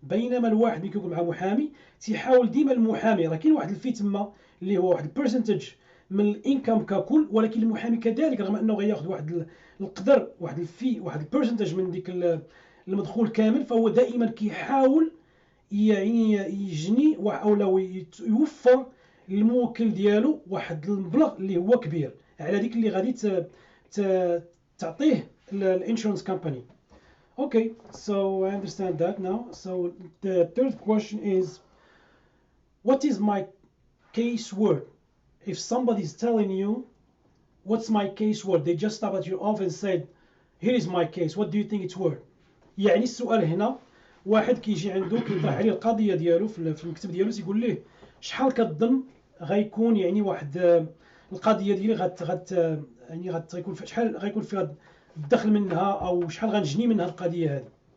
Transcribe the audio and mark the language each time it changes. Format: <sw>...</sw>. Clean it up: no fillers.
<ar>بينما الواحد ملي كيكون مع محامي تيحاول ديما المحامي، راه كاين واحد الفي تما اللي هو واحد البرسنتج من الانكم ككل، ولكن المحامي كذلك رغم انه غياخذ واحد القدر واحد الفي واحد البرسنتج من ديك المدخول كامل، فهو دائما كيحاول يعني يجني او يوفر للموكل ديالو واحد المبلغ اللي هو كبير على ديك اللي غادي تعطيه الانشورنس كومباني.</ar> <en>Okay, so I understand that now. So the third question is, what is my case word? If somebody is telling you, what's my case word? They just stop at your office and said, here is my case. What do you think it's worth?</en> <ar>يعني السؤال هنا واحد كيجي عنده كيطرح عليه القضية ديالو في المكتب ديالو، يقول ليه شحال كتظن غيكون يعني واحد القضية ديالي يعني غيكون شحال غيكون فيها الدخل منها او شحال غنجني منها القضيه هذه.</ar>